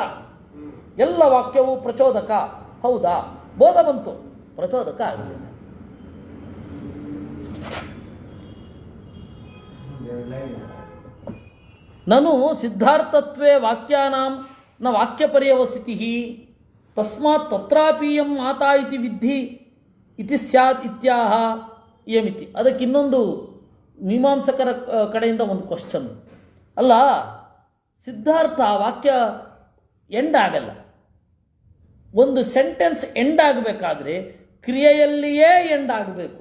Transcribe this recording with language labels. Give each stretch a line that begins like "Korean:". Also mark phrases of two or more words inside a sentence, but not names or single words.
Kannada: ಎಲ್ಲ ವಾಕ್ಯವು ಪ್ರಚೋದಕ ಹೌದಾ? ಬೋಧ ಬಂತು, ಪ್ರಚೋದಕ ಆಗಲಿಲ್ಲ.
Sanskrit: ನನು ಸಿದ್ಧಾರ್ಥತ್ವೇ ವಾಕ್ಯಾನಾಂ ನ ವಾಕ್ಯಪರ್ಯವಸಿತಿ ತಸ್ಮಾತ್ ತತ್ರಾಪೀಯಂ ಮಾತಾ ಇತಿ ವಿದ್ಧಿ ಇತಿ ಸ್ಯಾತ್ ಇತ್ಯಾಹ ಏಮಿತಿ.
Kannada: ಅದಕ್ಕೆ ಇನ್ನೊಂದು ಮೀಮಾಂಸಕರ ಕಡೆಯಿಂದ ಒಂದು ಕ್ವಶನ್. ಅಲ್ಲ, ಸಿದ್ಧಾರ್ಥ ವಾಕ್ಯ ಎಂಡ್ ಆಗಲ್ಲ. ಒಂದು ಸೆಂಟೆನ್ಸ್ ಎಂಡ್ ಆಗಬೇಕಾದ್ರೆ ಕ್ರಿಯೆಯಲ್ಲಿಯೇ ಎಂಡ್ ಆಗಬೇಕು.